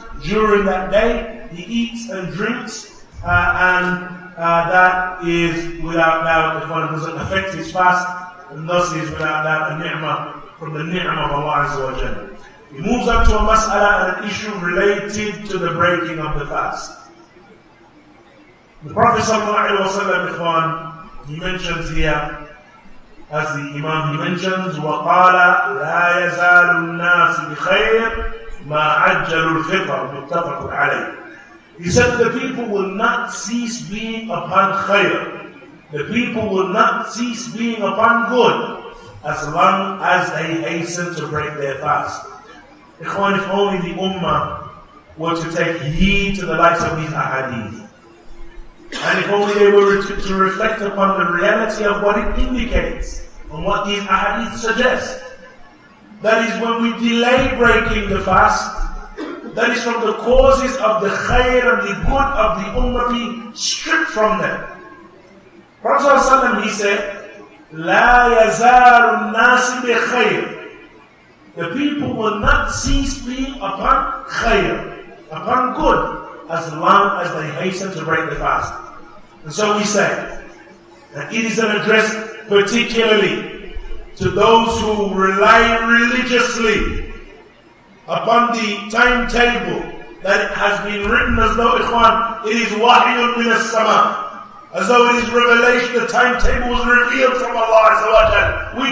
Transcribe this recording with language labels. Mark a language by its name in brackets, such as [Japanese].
[English] During that day, he eats and drinks, and that is without doubt, if one doesn't affect his fast, and thus is without doubt a ni'mah from the ni'mah of Allah Azza wa Jalla. He moves up to a mas'ala and an issue related to the breaking of the fast. The Prophet ﷺ, he mentions here, as the Imam he mentions, [Arabic] وَقَالَ لَا يَزَالُ النَّاسِ بِخَيْرٍ مَا عَجَّلُوا الْفِطْرَ مُتَّفَقٌ عَلَيْهِ. [English] He said the people will not cease being upon khayr. The people will not cease being upon good as long as they hasten to break their fast. Ikhwan, if only the ummah were to take heed to the likes of these ahadith, and if only they were to reflect upon the reality of what it indicates and what these ahadith suggest. That is, when we delay breaking the fast, that is from the causes of the khair and the good of the ummah be stripped from them. Prophet ﷺ, he said, [Arabic] لا يزال الناس بخير. [English] The people will not cease being upon khair, upon good, as long as they hasten to break the fast. And so we say that it is an address particularly to those who rely religiously upon the timetable that has been written as though, ikhwan, it is [Arabic] wahyun min as-sama, [English] as though it is revelation, the timetable was revealed from Allah Azza wa Jal.